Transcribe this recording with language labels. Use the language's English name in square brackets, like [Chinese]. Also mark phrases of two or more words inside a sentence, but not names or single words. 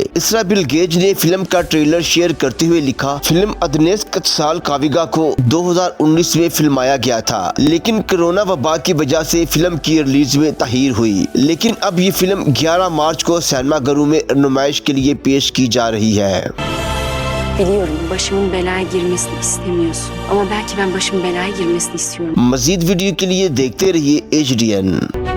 [Urdu] اسرا بلگچ نے فلم کا ٹریلر شیئر کرتے ہوئے لکھا، فلم ادنیس کتسال کاویگا کو 2019 میں فلمایا گیا تھا، لیکن کورونا وبا کی وجہ سے فلم کی ریلیز میں تاخیر ہوئی. لیکن اب یہ فلم 11 مارچ کو سینما گھروں میں نمائش کے لیے پیش کی جا رہی ہے. [Turkish] Biliyorum başımın belaya girmesini istemiyorsun. Ama belki ben başımın belaya girmesini istiyorum. [Urdu] مزید ویڈیو کے لیے دیکھتے رہیے HDN.